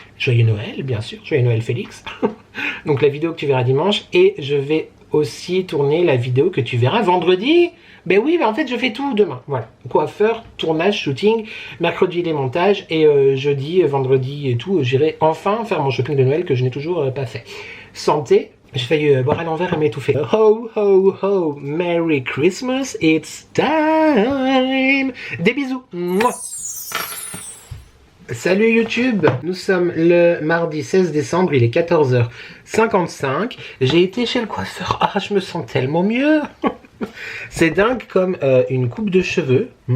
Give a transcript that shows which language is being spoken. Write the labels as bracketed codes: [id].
[fr] Joyeux Noël, bien sûr, joyeux Noël Félix. Donc la vidéo que tu verras dimanche, et je vais aussi tourner la vidéo que tu verras vendredi. Ben oui, ben en fait je fais tout demain. Voilà, coiffeur, tournage, shooting, mercredi les montages, et jeudi, vendredi et tout, j'irai enfin faire mon shopping de Noël que je n'ai toujours pas fait. Santé, j'ai failli boire à l'envers et m'étouffer. [en] Ho ho ho, Merry Christmas, it's time. [fr] Des bisous. Mouah. Salut YouTube, nous sommes le mardi 16 décembre, il est 14h55. J'ai été chez le coiffeur, ah je me sens tellement mieux. C'est dingue comme une coupe de cheveux.